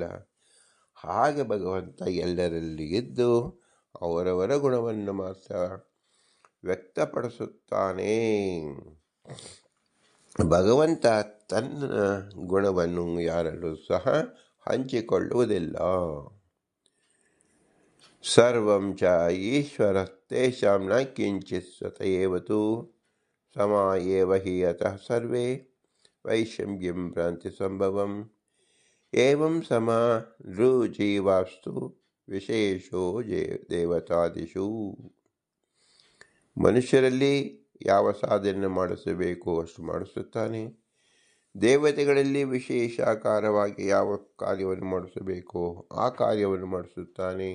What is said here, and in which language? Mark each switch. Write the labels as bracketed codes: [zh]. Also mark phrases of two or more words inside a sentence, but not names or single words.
[kn] ಹಾಗೆ ಭಗವಂತ ಎಲ್ಲರಲ್ಲಿ ಇದ್ದು ಅವರವರ ಗುಣವನ್ನು ಮಾತ್ರ ವ್ಯಕ್ತಪಡಿಸುತ್ತಾನೆ. ಭಗವಂತ ತನ್ನ ಗುಣವನ್ನು ಯಾರಲ್ಲೂ ಸಹ ಹಂಚಿಕೊಳ್ಳುವುದಿಲ್ಲ. [sa] ಸರ್ವಂ ಚ ಈಶ್ವರ ತೇಷಾಂ ನ ಕಿಂಚಿತ್ ಸ್ವತ ಏವತು ಸಮ ಏವ ಹಿ ಅತಃ ಸರ್ವೇ ವೈಷಮ್ಯಂ ಭ್ರಾಂತಿ ಸಂಭವಂ ಏವಂ ಸಮ ನೃಜೀವಾಸ್ತು ವಿಶೇಷೋ ದೇವತಾದಿಷು. [kn] ಮನುಷ್ಯರಲ್ಲಿ ಯಾವ ಸಾಧನೆ ಮಾಡಿಸಬೇಕೋ ಅಷ್ಟು ಮಾಡಿಸುತ್ತಾನೆ. ದೇವತೆಗಳಲ್ಲಿ ವಿಶೇಷಾಕಾರವಾಗಿ ಯಾವ ಕಾರ್ಯವನ್ನು ಮಾಡಿಸಬೇಕೋ ಆ ಕಾರ್ಯವನ್ನು ಮಾಡಿಸುತ್ತಾನೆ.